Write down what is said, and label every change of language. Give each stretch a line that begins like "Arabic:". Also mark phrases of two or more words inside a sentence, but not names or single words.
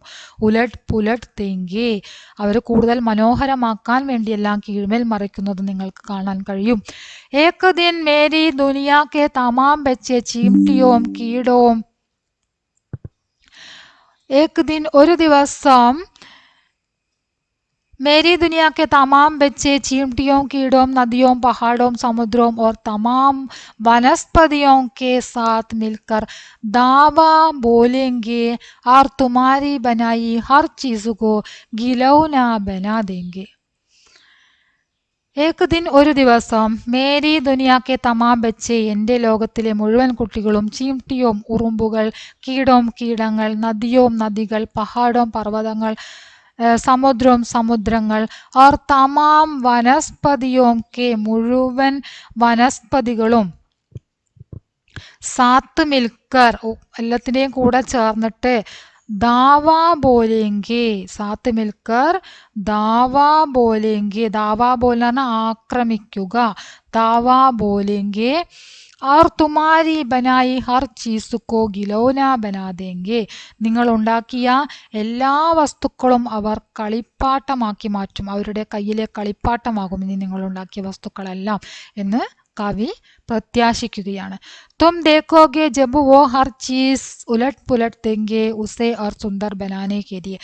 Hindi: उलट पुलट देंगे.
Malayalam: അവർ കൂടുതൽ മനോഹരമാക്കാൻ വേണ്ടി എല്ലാം കീഴ്മേൽ മറിക്കുന്നത് നിങ്ങൾക്ക് കാണാൻ കഴിയും.
Hindi: एक दिन मेरी दुनिया के तमाम बच्चे चींटियों कीड़ों. एक दिन
Malayalam: ഒരു ദിവസം,
Hindi: मेरी दुनिया के तमाम बच्चे चींटियों कीड़ों नदियों पहाड़ों समुद्रों और तमाम वनस्पतियों के साथ मिलकर दावा बोलेंगे और तुम्हारी बनाई हर चीज को गिलौना बना देंगे. एक दिन
Malayalam: ഒരു ദിവസം,
Hindi: मेरी दुनिया के तमाम बच्चे
Malayalam: എൻ്റെ ലോകത്തിലെ മുഴുവൻ കുട്ടികളും, ചീംട്ടിയോം ഉറുമ്പുകൾ, കീടോം കീടങ്ങൾ, നദിയോം നദികൾ, പഹാടോം പർവ്വതങ്ങൾ, സമുദ്രവും സമുദ്രങ്ങൾ,
Hindi: और तमाम वनस्पतियों के
Malayalam: മുഴുവൻ വനസ്പതികളും,
Hindi: साथ मिलकर
Malayalam: എല്ലാത്തിൻ്റെയും കൂടെ ചേർന്നിട്ട്,
Hindi: धावा बोलेंगे. साथ मिलकर धावा बोलेंगे.
Malayalam: ദാവാ ബോലെന്ന് ആക്രമിക്കുക.
Hindi: धावा बोलेंगे और तुम्हारी बनाई हर चीज को गिलौना बना देंगे.
Malayalam: നിങ്ങൾ ഉണ്ടാക്കിയ എല്ലാ വസ്തുക്കളും അവർ കളിപ്പാട്ടമാക്കി മാറ്റും. അവരുടെ കയ്യിലെ കളിപ്പാട്ടമാകും ഇനി നിങ്ങൾ ഉണ്ടാക്കിയ വസ്തുക്കളെല്ലാം എന്ന് കവി പ്രത്യാശിക്കുകയാണ്.
Hindi: तुम देखोगे जब वो हर चीज़ उलट पुलट देंगे उसे और सुंदर बनाने के लिए.